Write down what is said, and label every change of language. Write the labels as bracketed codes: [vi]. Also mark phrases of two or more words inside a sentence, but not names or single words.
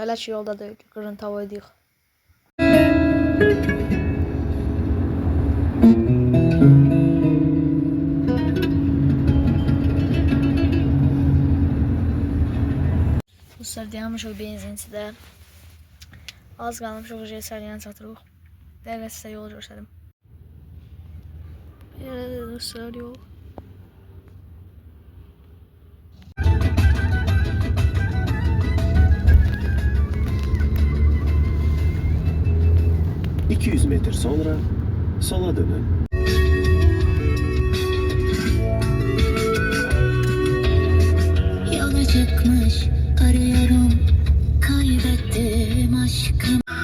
[az] Hələ ki yolda da qırıntı havaydıq. Dostlar, dayanmışıq benzinçidə. Az qalmışıq Səlyana çatırıq. Dəqiqə sizə yolu göstərim. Belə dostlar yol. [tr] ...200 metre sonra sola dönün. Yola çıkmış arıyorum, kaybettim aşkım.